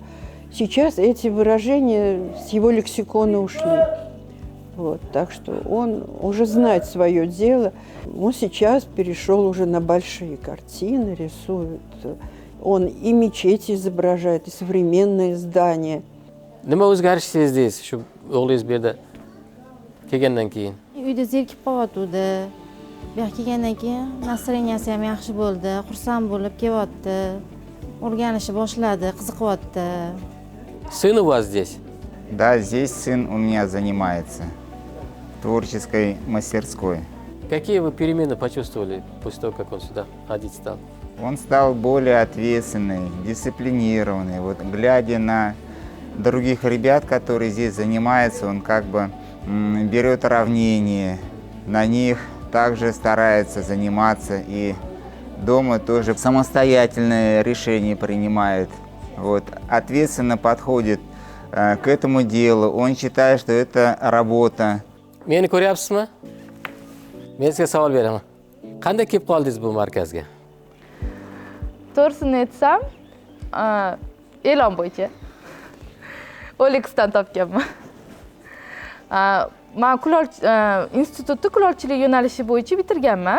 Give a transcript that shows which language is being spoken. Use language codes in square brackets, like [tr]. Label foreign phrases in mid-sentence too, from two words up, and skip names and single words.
[ru] Сейчас эти выражения с его лексикона ушли. Вот, так что он уже знает свое дело. Он сейчас перешел уже на большие картины, рисует. Он и мечети изображает, и современные здания. [uz] Nima o'zgarish sezdingiz shu o'g'lingiz bu yerda kelgandan keyin? Uyda zerikib qolyotgandi. Bu yoqqa kelgandan keyin настроенияsi ham yaxshi bo'ldi, xursand bo'lib kelyapti. O'rganishni boshladi, qiziqyapti. [ru] Сын у вас здесь? Да, здесь сын у меня занимается в творческой мастерской. Какие вы перемены почувствовали после того, как он сюда ходить стал? Он стал более ответственный, дисциплинированный. Вот глядя на других ребят, которые здесь занимаются, он как бы берет равнение, на них также старается заниматься и дома тоже самостоятельное решение принимает. Вот, ответственно подходит к этому делу. Он считает, что это работа. [uz] Meni ko'ryapsizmi? Men sizga savol beraman. Qanday kelib qoldingiz bu markazga? To'g'risini aytsam, e'lon bo'yicha OLXdan topganman. Men institutni kulolchilik yo'nalishi bo'yicha bitirganman.